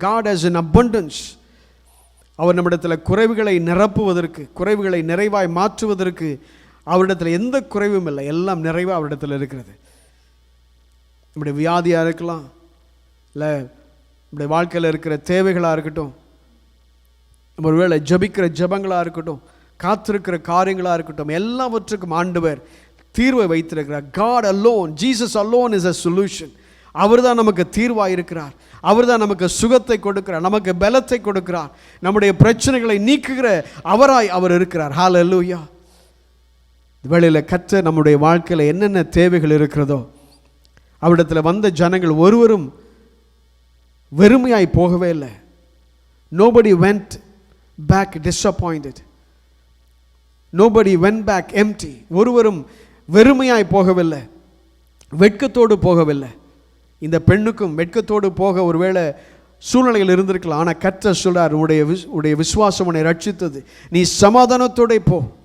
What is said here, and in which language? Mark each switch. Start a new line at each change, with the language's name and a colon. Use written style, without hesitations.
English: God has an abundance.
Tamil: அவர் நம்மிடத்தில் குறைவுகளை நிரப்புவதற்கு, குறைவுகளை நிறைவாய் மாற்றுவதற்கு அவரிடத்தில் எந்த குறைவும் இல்லை, எல்லாம் நிறைவாக அவரிடத்தில் இருக்கிறது. நம்முடைய வியாதியாக இருக்கலாம், இல்லை நம்முடைய வாழ்க்கையில் இருக்கிற தேவைகளாக இருக்கட்டும், நம்ம ஒருவேளை ஜபிக்கிற ஜபங்களாக இருக்கட்டும், காத்திருக்கிற காரியங்களாக இருக்கட்டும், எல்லாவற்றுக்கும் ஆண்டவர் தீர்வை வைத்திருக்கிறார்.
English: God alone, Jesus alone is a solution.
Tamil: அவர் தான் நமக்கு தீர்வாக இருக்கிறார். அவர் தான் நமக்கு சுகத்தை கொடுக்கிறார், நமக்கு பலத்தை கொடுக்கிறார், நம்முடைய பிரச்சனைகளை நீக்குகிற அவராய் அவர் இருக்கிறார். ஹல்லேலூயா. வேளையில் கர்த்தர் நம்முடைய வாழ்க்கையில் என்னென்ன தேவைகள் இருக்கிறதோ, அவரிடத்தில் வந்த ஜனங்கள் ஒருவரும் வெறுமையாய் போகவே இல்லை.
English: Nobody went back disappointed. Nobody went back empty.
Tamil: ஒருவரும் வெறுமையாய் போகவில்லை, வெட்கத்தோடு போகவில்லை. இந்த பெண்ணுக்கும் வெட்கத்தோடு போக ஒருவேளை சூழ்நிலைகள் இருந்திருக்கலாம். ஆனால் கர்த்தர் சொல்றார், உடைய விசுவாசம் உன்னை ரட்சித்தது, நீ சமாதானத்தோட போ.